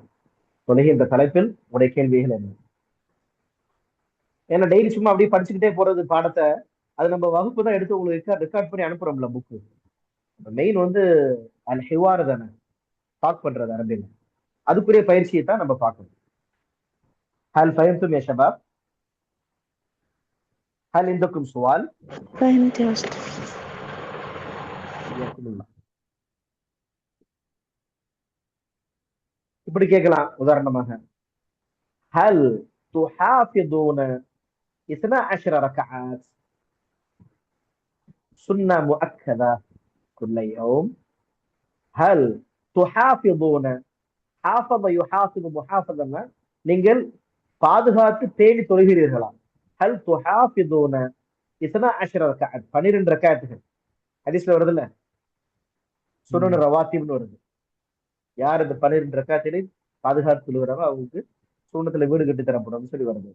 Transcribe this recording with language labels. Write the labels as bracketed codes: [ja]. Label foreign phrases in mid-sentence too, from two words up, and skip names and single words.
[ta] தொழுகை என்ற தலைப்பில் உடைய கேள்விகள் என்ன? ஏன்னா டெய்லி சும்மா அப்படியே படிச்சுக்கிட்டே போறது பாடத்தை, அது நம்ம வகுப்பு தான் எடுத்து உங்களுக்கு ரெக்கார்ட் பண்ணி அனுப்புறோம்ல புக்கு. மெயின் வந்து [ar] الحوار [ta] தானே, டாக் பண்றது அரபியில். அதுக்குரிய பயிற்சியை தான் நம்ம பார்க்கணும். [ar] هل فهمتم يا شباب؟ هل عندكم سؤال? فهمت يا أستاذ. [ta] இப்படி கேட்கலாம். [ar] உதாரணமாக هل تحافظون 12 ركعات سنة مؤكدة كل يوم. هل تحافظون؟ حافظ يحافظ محافظة [ta] நீங்கள் பாதுகாத்து பேணி தொழுகிறீர்களா? [ar] هل تحافظون 12 ركعات 12 ரக்காத்துகள். [ta] ஹதீஸ்ல வருது இல்ல, சுனன் ரவாத்திப்னு வருது. யார் இந்த 12 ரக்காத்திலே பாதுகாத்து தொழுகிறாரோ அவங்களுக்கு சுன்னத்துல வீடு கட்டி தரப்படும் சொல்லி வருது.